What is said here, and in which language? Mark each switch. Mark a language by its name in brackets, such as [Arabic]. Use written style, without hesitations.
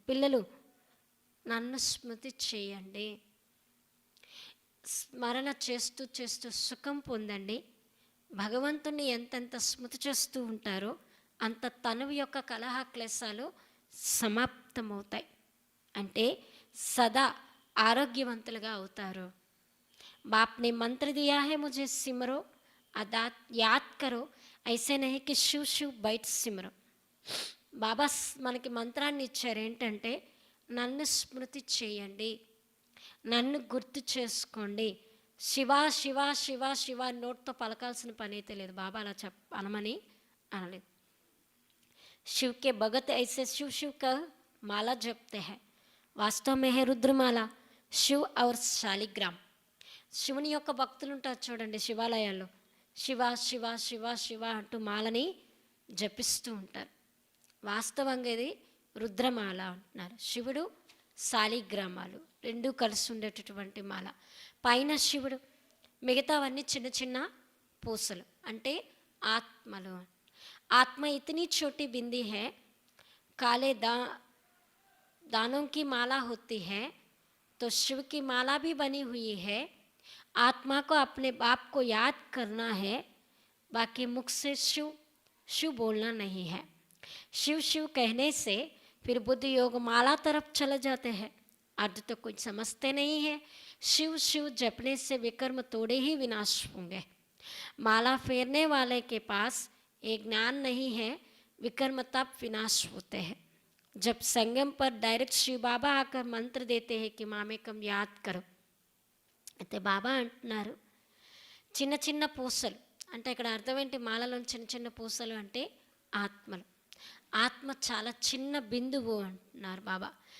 [Telugu] పిల్లలు నన్ను స్మృతి చేయండి, స్మరణ చేస్తూ చేస్తూ సుఖం పొందండి. భగవంతుని ఎంతెంత స్మృతి చేస్తూ ఉంటారో అంత తనువు యొక్క కలహ క్లేశాలు సమాప్తమవుతాయి. అంటే సదా ఆరోగ్యవంతులుగా అవుతారు. [Hindi] बाप ने मंत्र दिया है मुझे सिमरो अदात याद करो, ऐसे नहीं कि शिव शिव बैठ सिमरो. [Telugu] బాబా మనకి మంత్రాన్ని ఇచ్చారు ఏంటంటే నన్ను స్మృతి చేయండి, నన్ను గుర్తు చేసుకోండి. శివ శివ శివ శివ నోట్తో పలకాల్సిన పని అయితే లేదు. బాబా అలా అనమని అనలేదు. [Hindi] शिव के भगत ऐसे शिव शिव का माला जपते हैं, वास्तव में है रुद्रमाला शिव और शालिग्राम. [Telugu] శివుని యొక్క భక్తులు ఉంటారు చూడండి శివాలయాల్లో, శివ శివ శివ శివ అంటూ మాలని జపిస్తూ ఉంటారు. వాస్తవంగా ఇది రుద్రమాల అంటున్నారు. శివుడు శాలిగ్రామాలు రెండూ కలిసి ఉండేటటువంటి మాల. పైన శివుడు, మిగతావన్నీ చిన్న చిన్న పూసలు అంటే ఆత్మలు. [Hindi] आत्मा इतनी छोटी बिंदी है, काले दानों की माला होती है तो शिव की माला भी बनी हुई है। आत्मा को अपने बाप को याद करना है, बाकी मुख से शिव शिव बोलना नहीं है। शिव शिव कहने से फिर बुद्धि योग माला तरफ चले जाते हैं, अर्थ तो कुछ समझते नहीं है। शिव शिव जपने से विकर्म तोड़े ही विनाश होंगे। माला फेरने वाले के पास एक ज्ञान नहीं है, विकर्म तब विनाश होते हैं। जब संगम पर डायरेक्ट शिव बाबा आकर मंत्र देते हैं कि మామేకం యాద్ కరో, [Telugu] అయితే బాబా అంటున్నారు చిన్న చిన్న పూసలు అంటే ఇక్కడ అర్థం ఏంటి? మాలలో చిన్న చిన్న పూసలు అంటే ఆత్మలు. ఆత్మ చాలా చిన్న బిందువు అంటున్నారు బాబా.